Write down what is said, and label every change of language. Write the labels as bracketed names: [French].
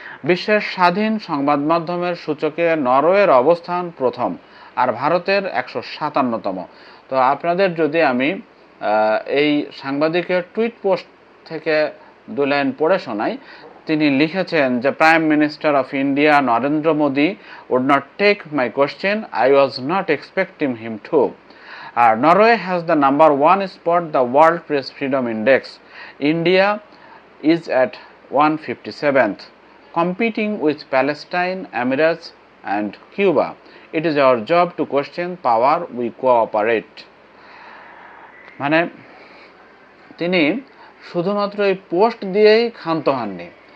[Bangla] বিশ্বের স্বাধীন সংবাদ মাধ্যমের সূচকে নরওয়ের অবস্থান প্রথম আর ভারতের ১৫৭তম। তো আপনাদের যদি আমি এই সাংবাদিকের টুইট পোস্ট থেকে ২ লাইন পড়ে শোনাই। তিনি লিখেছেন যে [English] Prime minister of India Narendra Modi would not take my question. I was not expecting him to. Norway has the number 1 spot the World Press Freedom Index. India is at 157th, competing with Palestine, Emirates and Cuba. It is our job to question power we cooperate. [Bangla] তিনি শুধুমাত্র এই post দিয়েই ক্ষান্ত হননি।